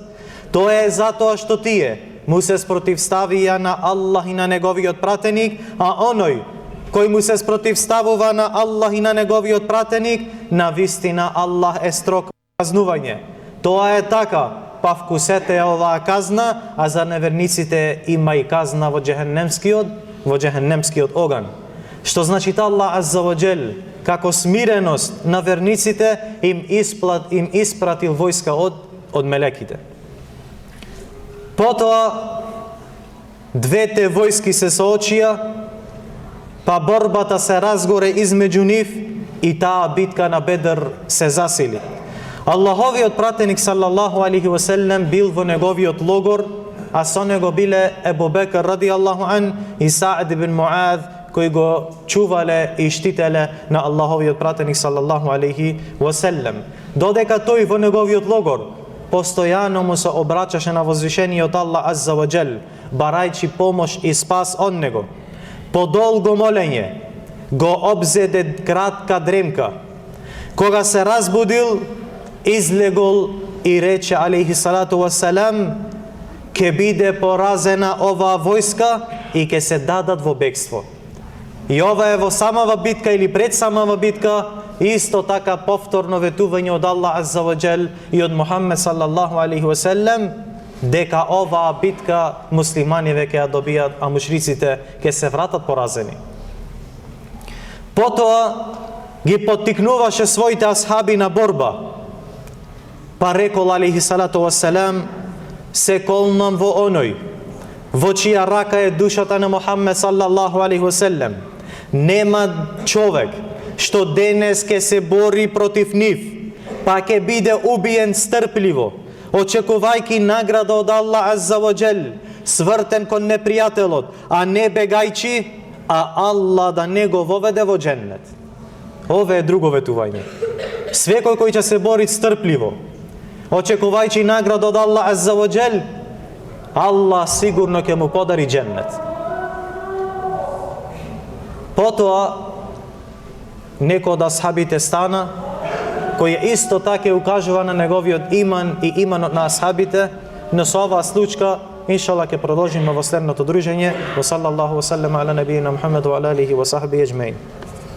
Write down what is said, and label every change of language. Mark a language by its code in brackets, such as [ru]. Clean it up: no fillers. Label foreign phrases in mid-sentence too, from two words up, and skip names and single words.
[mk] Тоа е затоа што тие му се спротивставија на Аллах и на неговиот пратеник, а оној кој му се спротивставува на Аллах и на неговиот пратеник, на вистина Аллах е строг казнување. Тоа е така, па вкусете оваа казна, а за неверниците има и казна во џехеннемскиот оган. Што значи Аллах [ar] عز وجل, [mk] како смиреност на верниците им испратил војска од мелеките. Потоа двете војски се соочија, па борбата се разгоре измеѓу нив и таа битка на Бедр се засили. Аллаховиот пратеник [ar] صلى الله عليه وسلم [mk] бил во неговиот логор, а со него биле Ебу Бекр [ar] رضي الله عنه [mk] и Саъд ибн Муад, кои го чувале и штителе на Аллаховиот пратеник [ar] صلى الله عليه وسلم. [mk] Додека тој во неговиот логор постојано му се обраќаше на возвишениот Аллах [ar] عز وجل, [mk] барајќи помош и спас од него. По долго молење го обзеде кратка дремка. Кога се разбудил, излегол и рече [ar] عليه الصلاة والسلام: [mk] ке биде поразена оваа војска и ке се дадат во бегство. И ова е во самава битка или пред самава битка, исто така повторно ветување од Аллах [ar] عز وجل [mk] и од Мухаммед [ar] صلى الله عليه وسلم, [mk] дека оваа битка муслиманиве ќе ја добијат, а мушриците ќе се вратат поразени. Потоа ги поттикнуваше своите асхаби на борба. Па рекол [ar] عليه الصلاة والسلام: [mk] се колнам во оној во чија рака е душата на Мухаммед [ar] صلى الله عليه وسلم, [mk] нема човек што денес ке се бори против нив, па ке биде убиен стрпливо, очекувајќи награда од Аллах [ar] عز وجل, [mk] свртен кон непријателот, а не бегајќи, а Аллах да не го воведе во џеннет. Ова е друго ветување. Свекој кој ќе се бори стрпливо, очекувајќи награда од Аллах [ar] عز وجل, [mk] Аллах сигурно ќе му подари џеннет. Потоа некој од асхабите стана, кој исто така укажува на неговиот иман и иманот на асхабите, но со оваа случка иншаллах ќе продолжиме во следното дружење. [ar] وصلى الله وسلم على نبينا محمد وعلى آله وصحبه أجمعين.